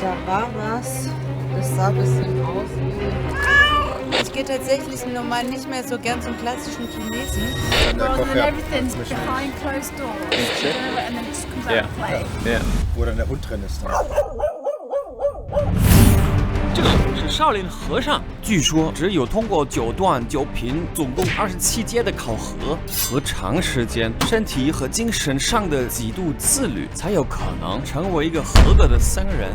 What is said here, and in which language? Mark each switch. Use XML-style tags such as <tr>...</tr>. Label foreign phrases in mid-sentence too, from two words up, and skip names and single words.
<de>Da war was. Das sah ein bisschen aus wie... Ich gehe tatsächlich normal nicht mehr so gern zum klassischen Chinesen.</de> <en>Everything's behind closed doors. And then it just comes out and play.</en> <de>Wo dann der Hund drin ist.</de> <zh>这个是少林和尚，据说只有通过9段9品，总共27阶的考核和长时间身体和精神上的极度自律，才有可能成为一个合格的僧人。</zh>